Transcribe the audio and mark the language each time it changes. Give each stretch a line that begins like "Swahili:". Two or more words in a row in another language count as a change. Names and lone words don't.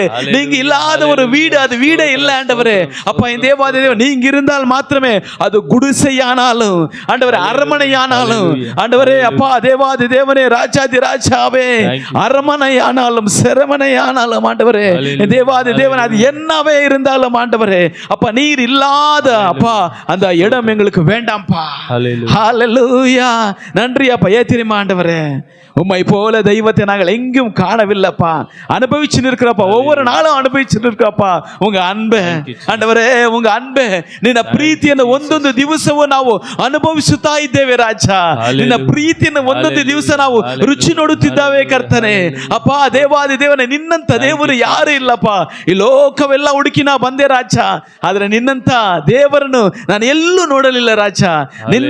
Tamil: நீங்க இல்லாத ஒரு வீடு அது வீடே இல்ல ஆண்டவரே. அப்பா இந்த தேவாதி தேவன் நீங்க இருந்தால் மாத்திரமே அது குடிசையானாலும் ஆண்டவரே, அரமனையானாலும் ஆண்டவரே, அப்பா தேவாதி தேவனே, ராஜாதி ராஜாவே, அரமனையானாலும் செரமனையானாலும் ஆண்டவரே, தேவாதி தேவன் அது என்னவே இருந்தாலும் ஆண்டவரே, அப்பா நீர் இல்லாத அப்பா அந்த இடம் எங்களுக்கு வேண்டாம்ப்பா. ஹல்லேலூயா. நன்றி அப்பா. தெரியுமா ஆண்டவரே, உம்மை போல தெய்வத்தை நாங்கள் எங்கும் காணவில்லைப்பா. அனுபவிச்சு நிற்கிறப்பா, ஒவ்வொரு நாளும் அனுபவிச்சு நிற்கிறப்பா உங்க அன்பை ಆಂಡವರೇ. உங்க அன்பை
Kannada: ನಿನ್ನ ಪ್ರೀತಿಯನ್ನು ಒಂದೊಂದು ದಿವಸವೂ ನಾವು ಅನುಭವಿಸುತ್ತಾ ಇದ್ದೇವೆ ರಾಜ. ನಿನ್ನ ಪ್ರೀತಿಯನ್ನು ಒಂದೊಂದು ದಿವಸ ನಾವು ರುಚಿ ನೋಡುತ್ತಿದ್ದಾವೆ ಕರ್ತನೆ. ಅಪ್ಪ ದೇವಾದಿ ದೇವನೇ, ನಿನ್ನಂತ ದೇವರು ಯಾರು ಇಲ್ಲಪ್ಪ. ಈ ಲೋಕವೆಲ್ಲ ಹುಡುಕಿ ನಾ ಬಂದೆ ರಾಜ, ಆದ್ರೆ ನಿನ್ನಂತ ದೇವರನ್ನು ನಾನು ಎಲ್ಲೂ ನೋಡಲಿಲ್ಲ ರಾಜ.